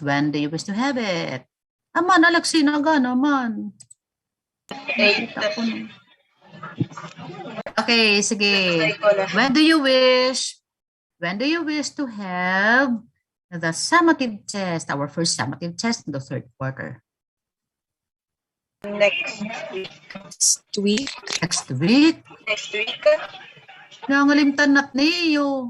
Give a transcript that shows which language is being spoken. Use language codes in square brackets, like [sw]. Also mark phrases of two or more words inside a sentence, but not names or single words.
[en] When do you wish to have it? [ceb] Aman, Alexi, naman. Okay, sige. [en] When do you wish to have the summative test, our first summative test in the third quarter? Next week. Next week? [ceb] Nangalimtan nat niyo.